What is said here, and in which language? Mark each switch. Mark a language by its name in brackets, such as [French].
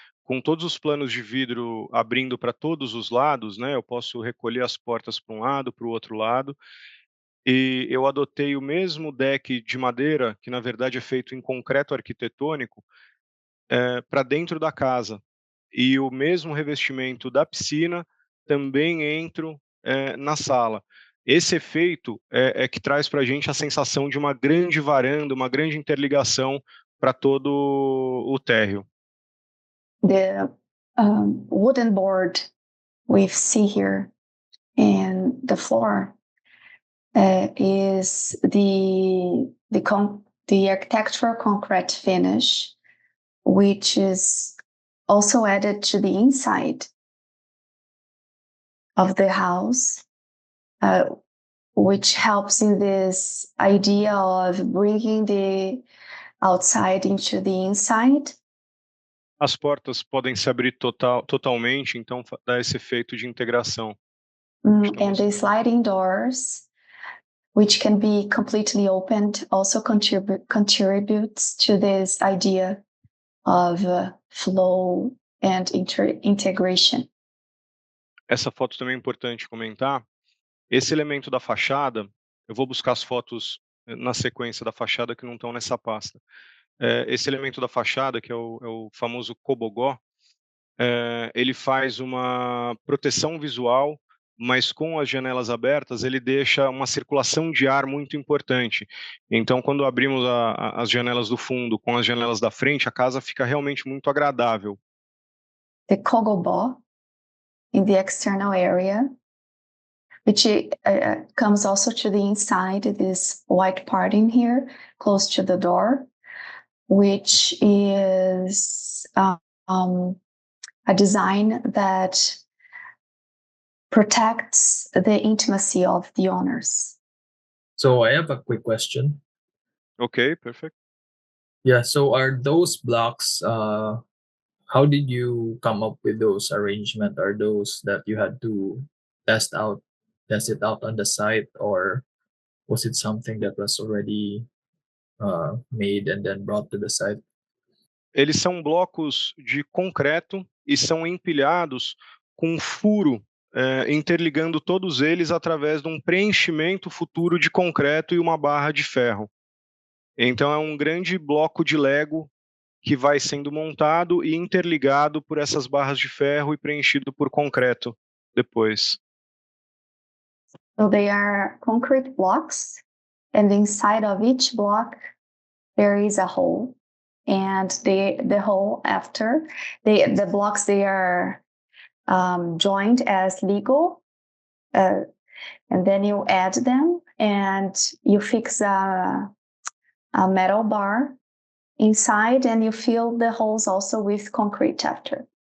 [Portuguese] Com todos os planos de vidro abrindo para todos os lados, né, eu posso recolher as portas para um lado, para o outro lado, e eu adotei o mesmo deck de madeira, que na verdade é feito em concreto arquitetônico, para dentro da casa. E o mesmo revestimento da piscina também entro na sala. Esse efeito é que traz para a gente a sensação de uma grande varanda, uma grande interligação para todo o térreo. [English] The wooden board we see here in the floor is the architectural concrete finish, which is also added to the inside of the house, which helps in this idea of bringing the outside into the inside. [Portuguese] As portas podem se abrir totalmente, então dá esse efeito de integração. [English] And the sliding doors, which can be completely opened, also contributes to this idea of flow and integration. [Portuguese] Essa foto também é importante comentar. Esse elemento da fachada, eu vou buscar as fotos na sequência da fachada que não estão nessa pasta. Esse elemento da fachada, que é o famoso cobogó, ele faz uma proteção visual, mas com as janelas abertas ele deixa uma circulação de ar muito importante. Então, quando abrimos as janelas do fundo com as janelas da frente, a casa fica realmente muito agradável. [English] The kogobó in the external area, which comes also to the inside, this white part in here, close to the door, which is a design that protects the intimacy of the owners. So I have a quick question. Ok, perfect. Yeah, so are those blocks, how did you come up with those arrangement? Are those that you had to test it out on the site, or was it something that was already made and then brought to the site? [Portuguese] Eles são blocos de concreto e são empilhados com um furo interligando todos eles através de um preenchimento futuro de concreto e uma barra de ferro. Então é um grande bloco de Lego que vai sendo montado e interligado por essas barras de ferro e preenchido por concreto depois. [English] So they are concrete blocks, and inside of each block there is a hole, and the hole after the blocks, they are joined as Lego, and then you add them and you fix a metal bar inside, and you fill the holes also with concrete after.